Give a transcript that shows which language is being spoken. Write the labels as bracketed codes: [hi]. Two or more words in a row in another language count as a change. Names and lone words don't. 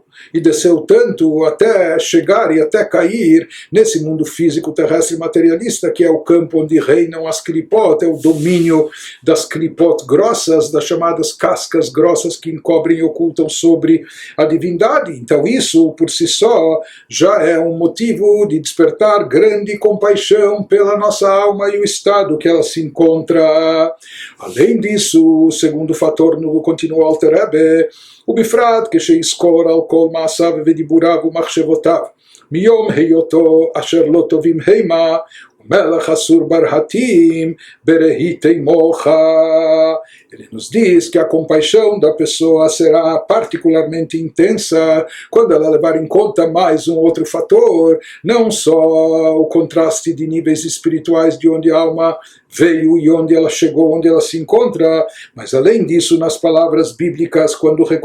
[pt] E desceu tanto até chegar e até cair nesse mundo físico terrestre materialista, que é o campo onde reinam as klipot, é o domínio das klipot grossas, das chamadas cascas grossas que encobrem e ocultam sobre a divindade. Então isso por si só já é um motivo de despertar grande compaixão pela nossa alma e o estado que ela se encontra. [he] Além disso, o segundo fator, no continua Alter Rebbe, ובפרט כשיזכור על כל מעשיו ודיבוריו ומחשבותיו מיום היותו אשר לא טובים המה ומלך אסור ברהטים ברהיטי מוחה. [pt] Ele nos diz que a compaixão da pessoa será particularmente intensa quando ela levar em conta mais um outro fator, não só o contraste de níveis espirituais de onde a alma veio e onde ela chegou, onde ela se encontra, mas além disso nas palavras bíblicas, quando